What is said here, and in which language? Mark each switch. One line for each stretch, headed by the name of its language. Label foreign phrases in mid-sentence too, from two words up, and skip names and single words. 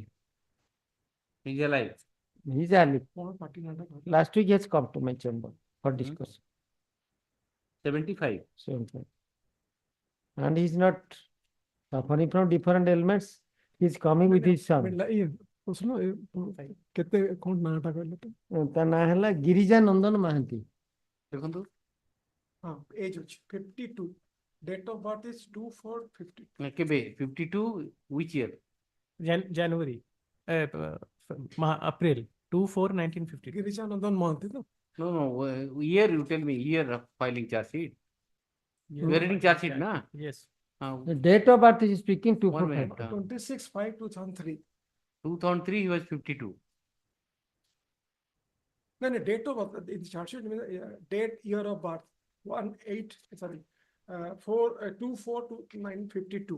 English: He's alive. He's alive. Last week he has come to my chamber for discussion. 75. 75. And he's not suffering from different ailments. He's coming with his son.
Odia: ତା ନାଁ ହେଲା ଗିରିଜା ନନ୍ଦନ ମହାନ୍ତି। ଦେଖନ୍ତୁ
English: age ଅଛି 52 date of birth is 2452
Odia: କେବେ 52
English: which year? January April 24/1952
Odia: ଗିରିଜା ନନ୍ଦନ ମହାନ୍ତି ତ
English: No, year you tell me, year of filing charge sheet. You are reading charge sheet, na? Yes. The date of birth is speaking 245. 26/5/2003 2003 he was 52. No, date of birth in the charge sheet means date, year of birth 24/9/52.